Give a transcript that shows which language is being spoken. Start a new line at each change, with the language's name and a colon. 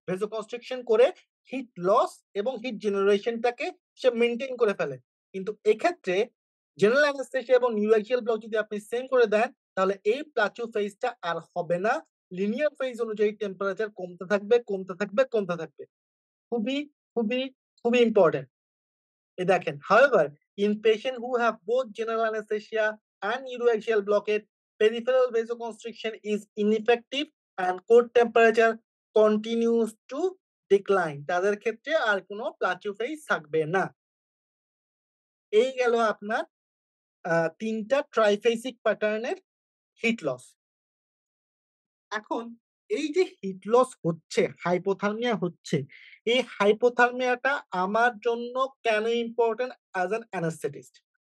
Bangla: ভেসোকনস্ট্রিকশন করে heat loss এবং hit জেনারেশনটাকে সে maintain করে ফেলে। কিন্তু এক্ষেত্রে জেনারেল অ্যানেসথেসিয়া এবং নিউরোঅ্যাক্সিয়াল ব্লক যদি আপনি সেম করে দেন, তাহলে এই প্লাটু ফেজটা আর হবে না। লিনিয়ার ফেজ অনুযায়ী টেম্পারেচার কমতে থাকবে, কমতে থাকবে, কমতে থাকবে। খুবই, খুবই, খুবই ইম্পোর্টেন্ট। এই দেখেন,
English: however, in patients who have both general anesthesia and neuroaxial blockade, peripheral vasoconstriction is ineffective and core temperature continues to decline.
Bangla: তাদের ক্ষেত্রে আর কোনো প্লাটিউ ফেজ থাকবে না। এই গেল আপনার ৩ টা ট্রাইফেসিক প্যাটার্নের হিট লস। এখন এই যে হিট লস হচ্ছে, হাইপোথার্মিয়া হচ্ছে, এই হাইপোথার্মিয়াটা আমার জন্য কেন ইম্পোর্টেন্ট
English: As an anaesthetist?